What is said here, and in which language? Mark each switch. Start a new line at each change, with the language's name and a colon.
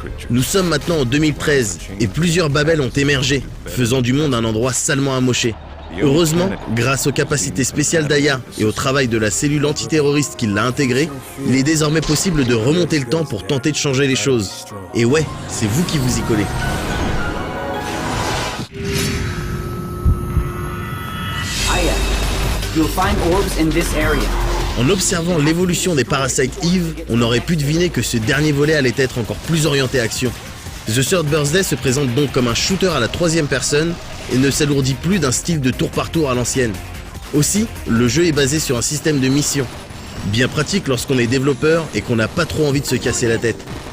French: Nous sommes maintenant en 2013 et plusieurs Babel ont émergé, faisant du monde un endroit salement amoché. Heureusement, grâce aux capacités spéciales d'Aya et au travail de la cellule antiterroriste qui l'a intégrée, il est désormais possible de remonter le temps pour tenter de changer les choses. Et ouais, c'est vous qui vous y collez.
English: Aya, you'll find orbs in this area.
French: En observant l'évolution des Parasite Eve, on aurait pu deviner que ce dernier volet allait être encore plus orienté action. The Third Birthday se présente donc comme un shooter à la troisième personne et ne s'alourdit plus d'un style de tour par tour à l'ancienne. Aussi, le jeu est basé sur un système de mission. Bien pratique lorsqu'on est développeur et qu'on n'a pas trop envie de se casser la tête.